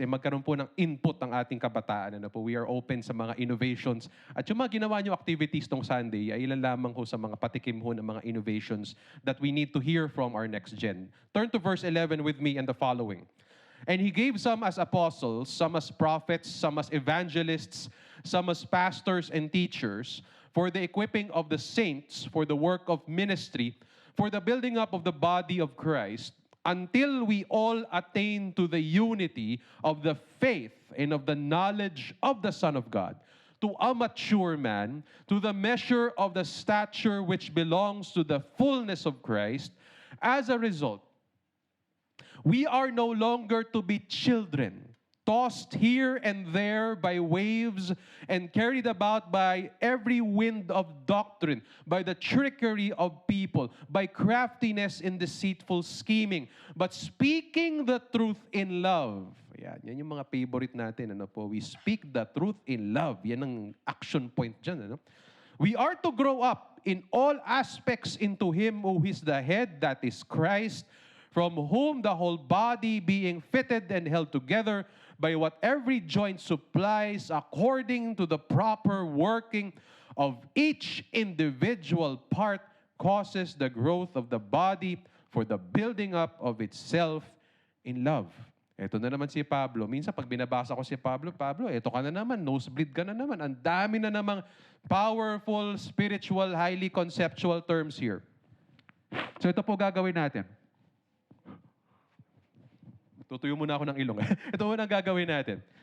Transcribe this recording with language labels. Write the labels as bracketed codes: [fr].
[tl] Magkaroon po ng input ang ating kabataan. [en] We are open [tl] sa mga innovations. At yung mga ginawa nyo activities tong Sunday, ay ilan lamang ho sa mga patikim ho ng mga innovations [en] that we need to hear from our next gen. Turn to verse 11 with me and the following. And he gave some as apostles, some as prophets, some as evangelists, some as pastors and teachers, for the equipping of the saints, for the work of ministry, for the building up of the body of Christ, until we all attain to the unity of the faith and of the knowledge of the Son of God, to a mature man, to the measure of the stature which belongs to the fullness of Christ. As a result, we are no longer to be children, tossed here and there by waves and carried about by every wind of doctrine, by the trickery of people, by craftiness in deceitful scheming, but speaking the truth in love. [tl] Yan yung mga favorite natin. [en] We speak the truth in love. [tl] Yan ang action point dyan. [en] We are to grow up in all aspects into Him who is the head, that is Christ, from whom the whole body being fitted and held together by what every joint supplies according to the proper working of each individual part causes the growth of the body for the building up of itself in love. [tl] Ito na naman si Pablo. Minsan pag binabasa ko si Pablo, ito ka na naman, nosebleed ka na naman. Ang dami na namang [en] powerful, spiritual, highly conceptual terms here. [tl] So ito po gagawin natin. Tutuyo muna ako ng ilong. Ito muna ang gagawin natin.